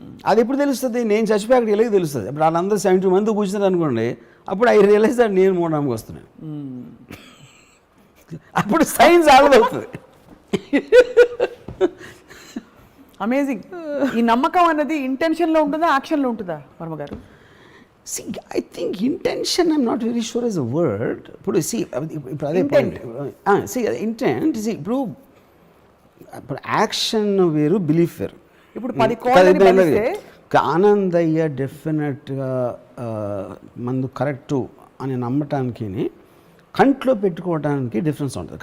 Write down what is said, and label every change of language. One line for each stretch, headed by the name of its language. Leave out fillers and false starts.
Telugu: అది ఎప్పుడు తెలుస్తుంది, నేను చచ్చిపోయాక వెళ్ళకి తెలుస్తుంది. ఇప్పుడు వాళ్ళందరూ 70 మంది కూర్చున్నారు అనుకోండి, అప్పుడు
English: I realise that
Telugu: నేను మూఢనమ్మకం వస్తున్నాను. అప్పుడు సైన్స్ ఆగదవుతుంది. అమేజింగ్. ఈ నమ్మకం అన్నది ఇంటెన్షన్లో ఉంటుందా, యాక్షన్లో ఉంటుందా వర్మ గారు?
English: See, I think intention, I'm not very sure is a word.
Telugu: ఇప్పుడు see, ఇప్పుడు అదే
English: Intent. point. See, intent, see,
Telugu: ఇప్పుడు యాక్షన్ వేరు, బిలీఫ్ వేరు. ఇప్పుడు 10 కోళ్ళని బలిస్తే ఆనందయ్య డెఫినెట్గా మందు కరెక్టు అని నమ్మటానికి కంట్లో పెట్టుకోవడానికి డిఫరెన్స్ ఉంటుంది.